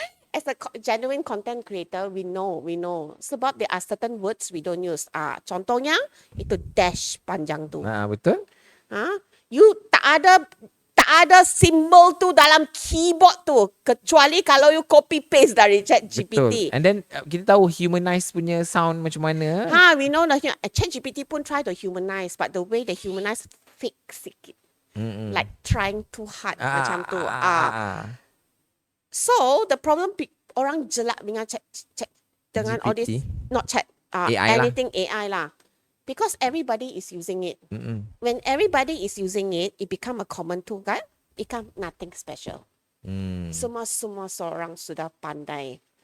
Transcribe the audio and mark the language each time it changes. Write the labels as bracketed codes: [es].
[en] As a genuine content creator, we know. [ms] Sebab [en] there are certain words we don't use. [ms] Contohnya, itu dash panjang tu. Betul? You tak ada simbol tu dalam keyboard tu. Kecuali kalau you copy paste dari ChatGPT. Betul. [en] And then kita tahu humanize punya sound macam mana. We know that ChatGPT pun try to humanize, but the way they humanize fake sikit. Like trying too hard macam tu. So the problem orang jelak dengan chat dengan all this, not chat, AI anything AI lah. Because everybody is using it. When everybody is using it, it become a common tool kan? Become nothing special. [ms] Semua seorang sudah pandai.